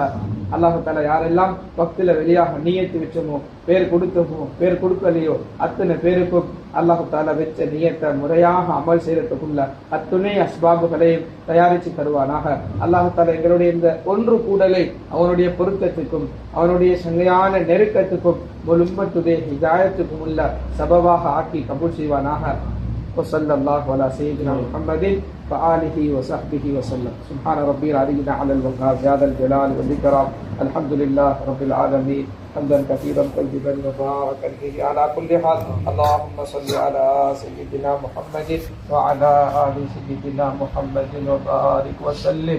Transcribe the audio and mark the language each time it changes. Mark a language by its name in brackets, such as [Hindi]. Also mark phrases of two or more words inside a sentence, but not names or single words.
[Arabic] الله تعالى [Tamil] யாரெல்லாம் பக்தில வெளியாக நியத்து வச்சோமோ, பேர் கொடுத்தோமோ பேர் கொடுக்கலையோ அத்தனை பேருக்கும் [Arabic] الله تعالى [Tamil] வச்ச நியத்தை முறையாக அமல் செய்யறதுக்குள்ள அத்துணை அஸ்பாபுகளையும் தயாரித்து தருவானாக. [Arabic] الله تعالى [Tamil] எங்களுடைய இந்த ஒன்று கூடலை அவனுடைய பொருத்தத்துக்கும் அவனுடைய சங்கையான நெருக்கத்துக்கும் முழும்பத்துடைய ஹிதாயத்துக்கும் உள்ள சபவாக ஆக்கி கபூல் செய்வானாக. [Arabic] وصلى الله على سيدنا محمد وآله وصحبه وسلم. سبحان ربي العلي على الوهاب هذا الجلال والإكرام. الحمد لله رب العالمين حمدا كثيرا طيبا مباركا فيه على كل حال. اللهم صل على سيدنا محمد وعلى آل سيدنا محمد وبارك وسلم.